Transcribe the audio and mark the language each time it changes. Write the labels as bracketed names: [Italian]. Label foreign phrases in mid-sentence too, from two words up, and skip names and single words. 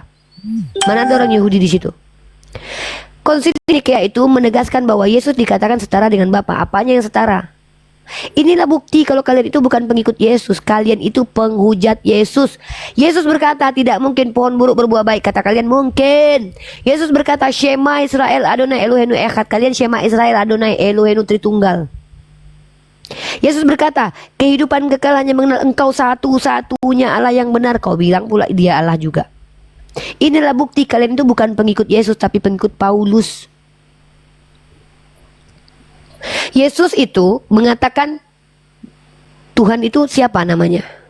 [Indonesian] Mana ada orang Yahudi di situ? Konsili Nikea itu menegaskan bahwa Yesus dikatakan setara dengan Bapa. Apanya yang setara? Inilah bukti kalau kalian itu bukan pengikut Yesus. Kalian itu penghujat Yesus. Yesus berkata tidak mungkin pohon buruk berbuah baik. Kata kalian mungkin. Yesus berkata [Hebrew] שמע ישראל אדוני אלוהינו אחד. [Indonesian] Kalian [Hebrew] שמע ישראל אדוני אלוהינו [Indonesian] Tritunggal. Yesus berkata kehidupan kekal hanya mengenal engkau satu-satunya Allah yang benar. Kau bilang pula Dia Allah juga. Inilah bukti kalian itu bukan pengikut Yesus tapi pengikut Paulus. Yesus itu mengatakan Tuhan itu siapa namanya?